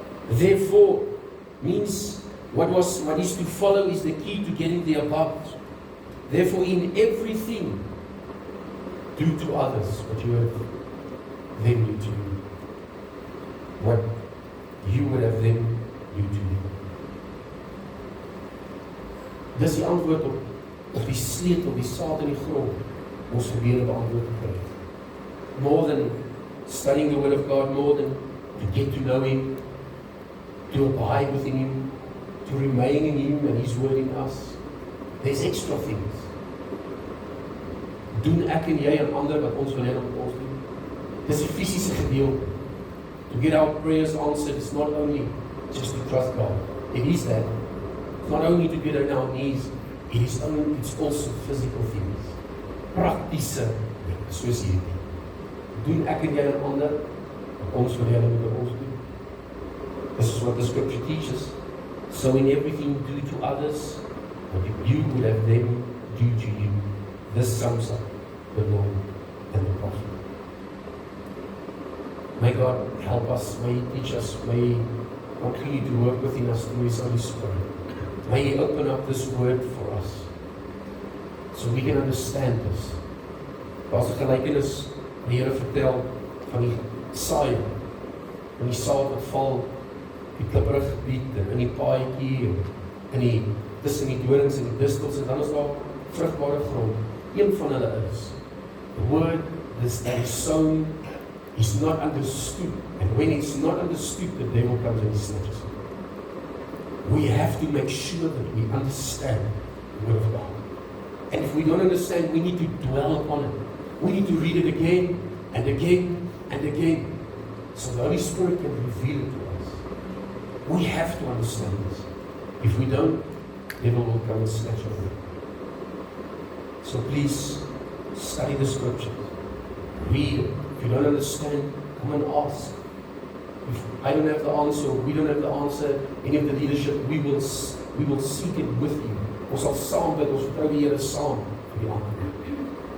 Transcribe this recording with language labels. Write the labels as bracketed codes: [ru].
[en] Therefore means what is to follow is the key to getting the above. Therefore, in everything, do to others what you have them do to you. What you would have them do to you. [af] Dis die antwoord op die sleutel, die saad in die grond, ons gebede beantwoord te kry. [en] More than studying the Word of God, more than to get to know Him, to abide within Him, to remain in Him and His Word in us. There's extra things. [af] Doen ek en jy en ander wat ons wil hê dat ons doen. Dis die fisiese gedeelte. [en] To get our prayers answered is not only just to trust God. It is that. It's not only to get on our knees, it's also physical things. [af] Praktiese dinge, soos hierdie. Doen ek en jy en ander wat ons wil hê dat ons doen. [en] This is what the scripture teaches. So in everything do to others what you would have them do to you. This sums up the law and the prophet. May God help us, may He teach us, may He continue to work within us through His Holy Spirit. May He open up this word for us, so we can understand this. [af] Daar's 'n gelykenis die Here vertel van die saai, en die saad wat val die klipprige gebied en in die paadjie en tussen die dorings en die distels, en dan is daar vrugbare grond. Een van hulle is [en] the word that is sown is not understood, and when it's not understood, the devil comes and he snatches it. We have to make sure that we understand the Word of God. And if we don't understand, we need to dwell upon it. We need to read it again and again and again, so the Holy Spirit can reveal it to us. We have to understand this. If we don't, the devil will come and snatch it away. So please, study the scriptures. Read it. If you don't understand, come and ask. If I don't have the answer, or we don't have the answer, any of the leadership, we will seek it with you. [af] Ons sal saam bid, ons vertrou die Here saam vir die antwoord.